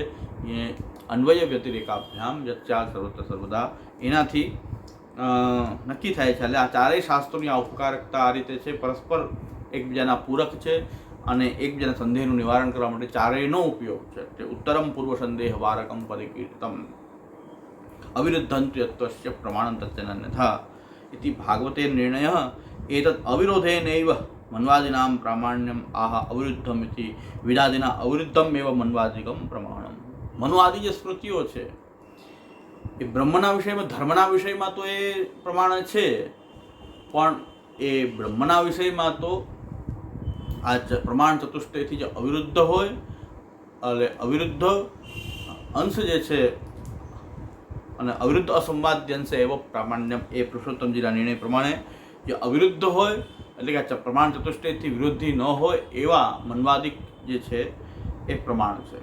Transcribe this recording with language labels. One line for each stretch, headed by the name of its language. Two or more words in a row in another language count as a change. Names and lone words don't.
Gujarati: એ
Sanskrit: અન્વય વ્યતિરેકાભ્યામ યચ્ચા સર્વત્ર સર્વદા,
Gujarati: એનાથી નક્કી થાય છે. એટલે આ ચારેય શાસ્ત્રોની આ ઉપકારકતા આ રીતે છે, પરસ્પર એકબીજાના પૂરક છે અને એકબીજાના સંદેહનું નિવારણ કરવા માટે ચારેયનો ઉપયોગ છે.
Sanskrit: તે ઉત્તરમ પૂર્વ સંદેહ વારકમ પરિકીર્તમ અવિરુદ્ધંતુ યત્વસ્ય પ્રમાણં તત્યન્યથા इति भागवते निर्णयः एतत् अविरोधेनैव मन्वादिनां प्रामाण्यम् आह अविरुद्धम् इति विदादिना अविरुद्धम् एव मन्वादिकं प्रमाणम्.
Gujarati: મનવાદી જે સ્મૃતિઓ છે એ બ્રહ્મના વિષયમાં, ધર્મના વિષયમાં તો એ પ્રમાણ છે, પણ એ બ્રહ્મના વિષયમાં તો આ પ્રમાણ ચતુષ્ટયથી જે અવિરુદ્ધ હોય, એટલે અવિરુદ્ધ અંશ જે છે અને અવિરુદ્ધ અસંવાદ્ય અંશ એવો પ્રામાણ્યમ, એ પુરુષોત્તમજીના નિર્ણય પ્રમાણે જે અવિરુદ્ધ હોય એટલે કે પ્રમાણ ચતુષ્ટયથી વિરુદ્ધી ન હોય એવા મનવાદિક જે છે એ પ્રમાણ છે.